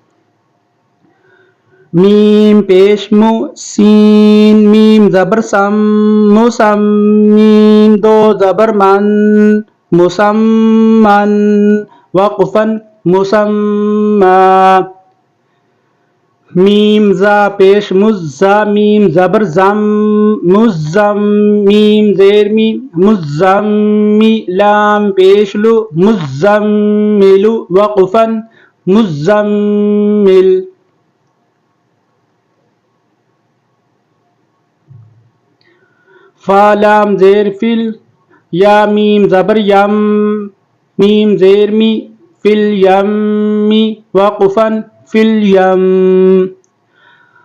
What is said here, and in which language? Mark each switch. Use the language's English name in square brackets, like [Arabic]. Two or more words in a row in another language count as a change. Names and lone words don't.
[Urdu] میم پیش مو، سین میم زبر سم، مسم، میم دو زبر من، مسمن، [Arabic] وقفا مسمى۔ [Urdu] میم زا پیش مزا، میم زبر زم، مزم، میم زیر می، مزمی، لام پیش لو، مزمل، [Arabic] وقفا مزمل۔ [Urdu] فا لام زیر فل، یا میم زبر یم، میم زیر می، فل یم، [Arabic] وقفا فی الیم۔